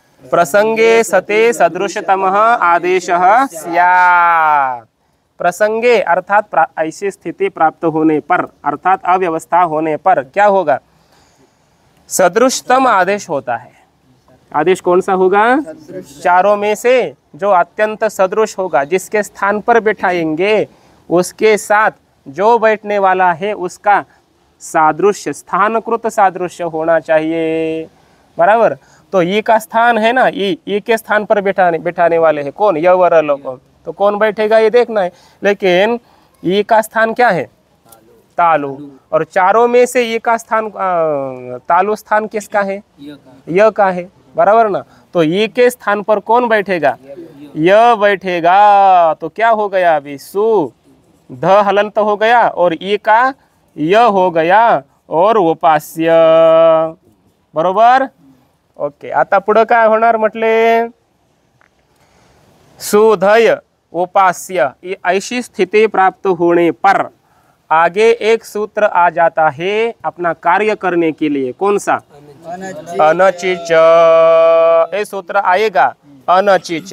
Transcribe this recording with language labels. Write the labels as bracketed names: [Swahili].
[Sanskrit] प्रसंगे सते सदृशतमः आदेशः स्यात्। [Hindi] प्रसंगे अर्थात ऐसी स्थिति प्राप्त होने पर, अर्थात अव्यवस्था होने पर क्या होगा? सदृशतम आदेश होता है। आदेश कौन सा होगा? चारों में से जो अत्यंत सदृश होगा, जिसके स्थान पर बैठाएंगे उसके साथ जो बैठने वाला है उसका सादृश्य, स्थानकृत सादृश्य होना चाहिए, बराबर। तो ये का स्थान है ना, ये के स्थान पर बैठाने वाले हैं कौन? यवर लोग। तो कौन बैठेगा ये देखना है। लेकिन ये का स्थान क्या है? तालु। और चारों में से ये का स्थान तालु स्थान किसका है? य का है, बराबर ना। तो ये के स्थान पर कौन बैठेगा? य बैठेगा। तो क्या हो गया अभी? सु ध हलंत हो गया और ये का य हो गया और उपास्य, बरोबर। [Marathi] ओके, आता पुढं काय होणार म्हटले? [Hindi] सुधय उपास्य, ये ऐसी स्थिति प्राप्त होने पर आगे एक सूत्र आ जाता है अपना कार्य करने के लिए, कौन सा? अनचिच। ये सूत्र आएगा अनचिच।